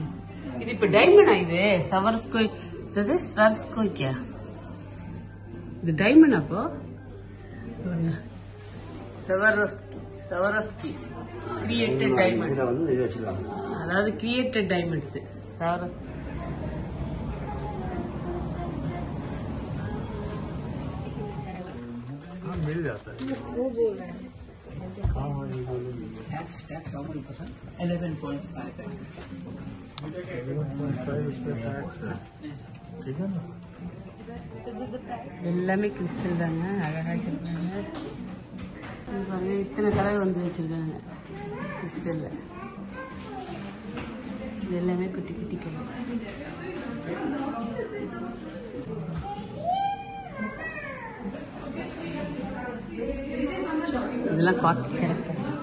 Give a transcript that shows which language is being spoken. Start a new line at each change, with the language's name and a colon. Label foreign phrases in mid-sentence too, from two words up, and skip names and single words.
Tamil: இது இப்போ டைமண்டா? இது சவரஸ்கோ, இது ஸ்வர்ஸ்கோக்கியா? இது டைமண்ட். அப்போ சவரஸ்கி
English: created diamonds,
Tamil: அதாவது
English: created diamonds
Tamil: சவரஸ்கி.
Hindi: मिल जाता है। वो बोल रहा है
English: टैक्स how many percent?
Hindi: 11.5 ठीक है ना।
Tamil: எல்லாமே கிறிஸ்டல் தாங்க, அழகாக வச்சுருக்காங்க. இது பாருங்க, இத்தனை கலர் வந்து வச்சுருக்காங்க கிறிஸ்டலில். இது எல்லாமே குட்டி குட்டி கலர். இதெல்லாம் காட்டன் கேரக்டர்ஸ்.